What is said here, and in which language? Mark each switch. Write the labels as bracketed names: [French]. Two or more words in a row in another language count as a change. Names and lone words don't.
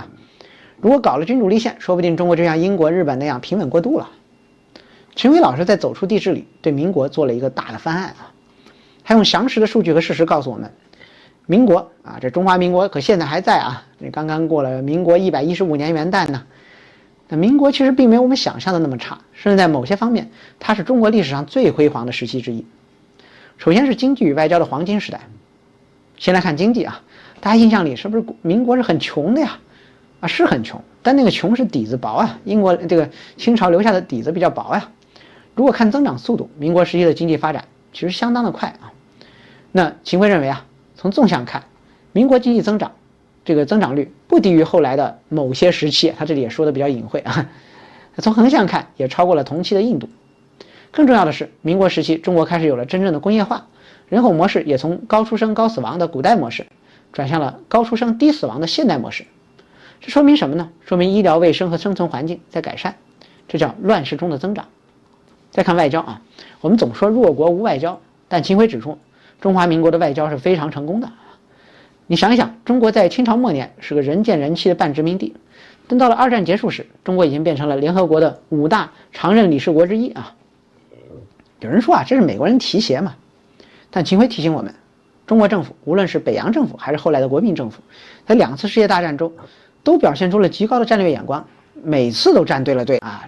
[Chinese] 如果搞了君主立憲，說不定中國就像英國、日本那樣平穩過渡了。秦晖老師在《走出帝制》裡對民國做了一個大的翻案啊，他用詳實的數據和事實告訴我們，民國啊，這中華民國可現在還在啊，這剛剛過了民國115年元旦呢。那民國其實並沒有我們想象的那麼差，甚至在某些方面，它是中國歷史上最輝煌的時期之一。首先是经濟與外交的黄金時代。先來看经濟啊，大家印象裡是不是民國是很窮的呀？啊，是很窮，但那個窮是底子薄啊，英國這个清朝留下的底子比較薄呀。如果看增長速度，民國時期的經濟發展其實相當的快啊。那秦晖認為啊，從縱向看，民國經濟增長這個增長率不低於後來的某些時期，他這裡也說的比較隱晦啊。從橫向看，也超過了同期的印度。更重要的是，民國時期中國開始有了真正的工業化，人口模式也從高出生高死亡的古代模式，轉向了高出生低死亡的現代模式。這說明什麼呢？說明醫療衛生和生存環境在改善，這叫亂世中的增長。再看外交啊，我們總說弱國無外交，但秦晖指出，中華民國的外交是非常成功的。你想一想，中國在清朝末年是個人見人欺的半殖民地，等到了二戰結束時，中國已經變成了聯合國的5大常任理事國之一啊。有人說啊，這是美國人提攜嘛，但秦晖提醒我們，中國政府無論是北洋政府還是後來的國民政府，在2次世界大戰中都表現出了極高的戰略眼光，每次都站對了隊啊！